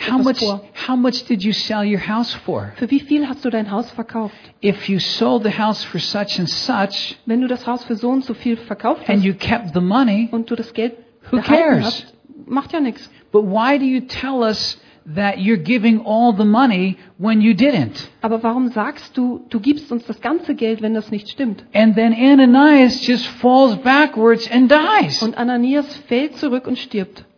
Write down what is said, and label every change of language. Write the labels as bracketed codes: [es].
[en] how [de] etwas [en] much, [de] vor? [en] How much did you sell your house for? [de] Für wie viel hast du dein Haus verkauft? [en] If you sold the house for such and such, [de] wenn du das Haus für so und so viel verkauft hast [en] and you kept the money, [de] und du das Geld [en] who cares? [de] Hast, macht ja nichts. [en] But why do you tell us that you're giving all the money when you didn't? [de] Aber warum sagst du, du gibst uns das ganze Geld, wenn das nicht stimmt? [en] And then Ananias just falls backwards and dies. [de] Und Ananias fällt zurück und stirbt.